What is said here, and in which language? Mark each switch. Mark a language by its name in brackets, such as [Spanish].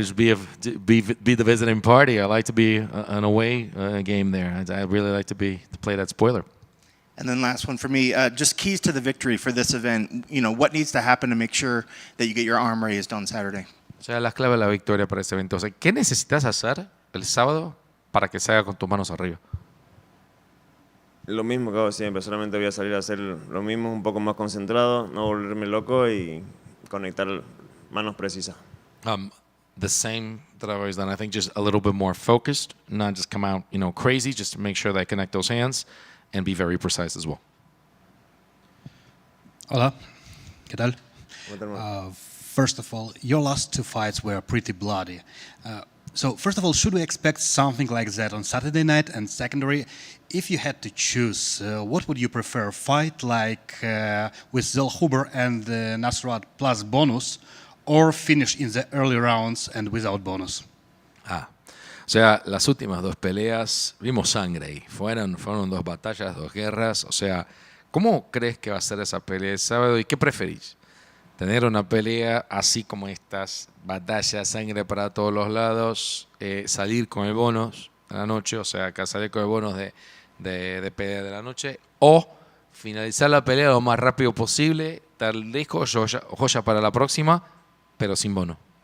[English] Just be the visiting party. I like to be an away game there. I really like to play that spoiler. And then last one for me, just keys to the victory for this event. What needs to happen to make sure that you get your arm raised on Saturday? [Spanish] O sea, las claves de la victoria para este evento. O sea, ¿qué necesitas hacer el sábado para que se haga con tus manos arriba? Lo mismo que hago siempre, solamente voy a salir a hacer lo mismo, un poco más concentrado, no volverme loco y conectar manos precisas. [English] The same that I've always done. I think just a little bit more focused, not just come out, crazy, just to make sure that I connect those hands and be very precise as well. [Spanish] Hola, ¿qué tal? [English] Welterweight. First of all, your last 2 fights were pretty bloody. So first of all, should we expect something like that on Saturday night? And secondary, if you had to choose, what would you prefer? Fight like with Zellhuber and Nasrat plus bonus, or finish in the early rounds and without bonus? [Spanish] O sea, las últimas 2 peleas vimos sangre ahí. Fueron 2 batallas, 2 guerras. O sea, ¿cómo crees que va a ser esa pelea el sábado y qué preferís? Tener una pelea así como estas, batalla, sangre para todos los lados, salir con el bonus de la noche, o sea, acá salir con el bonus de pelea de la noche, o finalizar la pelea lo más rápido posible, dar disco, joya para la próxima, pero sin bono.